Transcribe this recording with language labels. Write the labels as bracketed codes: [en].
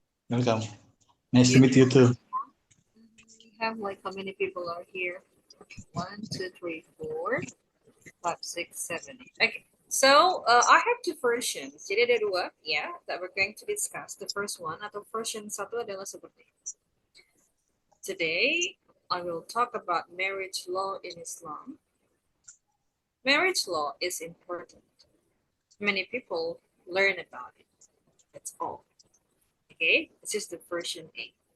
[en] Welcome. Nice to You meet you too. have like how many people are here? 1, 2, 3, 4, 5, 6, 7, 8. Okay. So I have two versions. [id] Jadi ada dua, ya, [en] that we're going to discuss. The first one [id] atau version satu adalah seperti ini. [en] Today I will talk about marriage law in Islam. Marriage law is important. Many people learn about it. That's all. Okay, this is the version A.